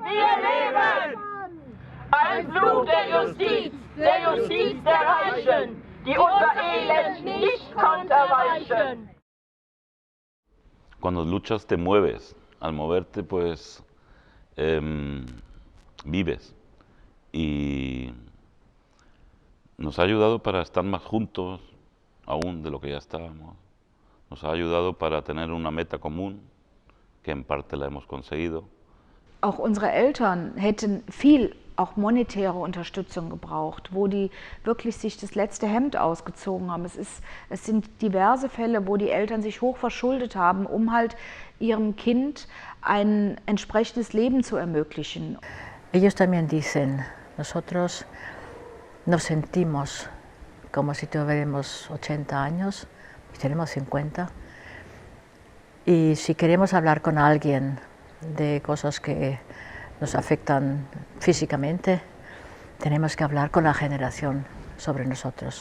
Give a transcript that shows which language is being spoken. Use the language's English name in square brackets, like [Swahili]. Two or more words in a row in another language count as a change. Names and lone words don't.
[German] Wir leben! Ein Fluch der Justiz der Reichen, die unser Elend nicht konterweichen. [Spanish] Cuando luchas te mueves, al moverte pues vives y nos ha ayudado para estar más juntos aún de lo que ya estábamos, nos ha ayudado para tener una meta común, que en parte la hemos conseguido. [German] Auch unsere Eltern hätten viel auch monetäre Unterstützung gebraucht, wo die wirklich sich das letzte Hemd ausgezogen haben. Es sind diverse Fälle, wo die Eltern sich hoch verschuldet haben, um halt ihrem Kind ein entsprechendes Leben zu ermöglichen. [Spanish] Ellos también dicen, nosotros nos sentimos como si tuviéramos 80 años, y tenemos 50, y si queremos hablar con alguien de cosas que nos afectan físicamente, tenemos que hablar con la generación sobre nosotros.